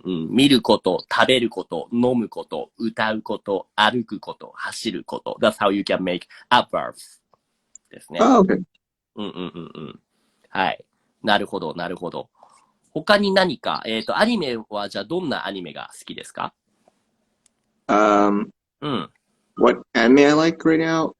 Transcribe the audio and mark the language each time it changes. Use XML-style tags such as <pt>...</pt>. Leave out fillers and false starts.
<ja>見ること、食べること、飲むこと、歌うこと、歩くこと、走ること。</ja> <en>That's how you can make adverbs ですね。 Okay.</en> <ja>はい。なるほど。他に何か、アニメはじゃあどんなアニメが好きですか？</ja> <en>What anime I like right now?</en>